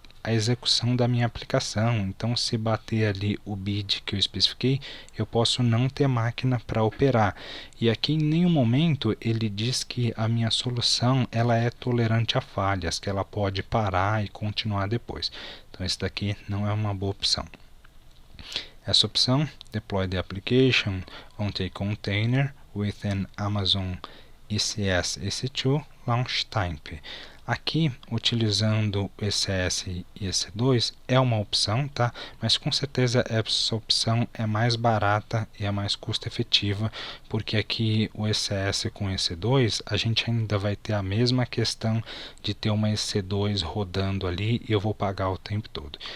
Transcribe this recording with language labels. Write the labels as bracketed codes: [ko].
[pt] a execução da minha aplicação. Então, se bater ali o bid que eu especifiquei, eu posso não ter máquina para operar. E aqui em nenhum momento ele diz que a minha solução ela é tolerante a falhas, que ela pode parar e continuar depois. Então, esse daqui não é uma boa opção. Essa opção, [en] Deploy the application on a container with an Amazon ECS EC2 launch type. [pt] Aqui, utilizando o ECS e EC2 é uma opção, tá? Mas com certeza essa opção é mais barata e é mais custo efetiva, porque aqui o ECS com EC2 a gente ainda vai ter a mesma questão de ter uma EC2 rodando ali e eu vou pagar o tempo todo.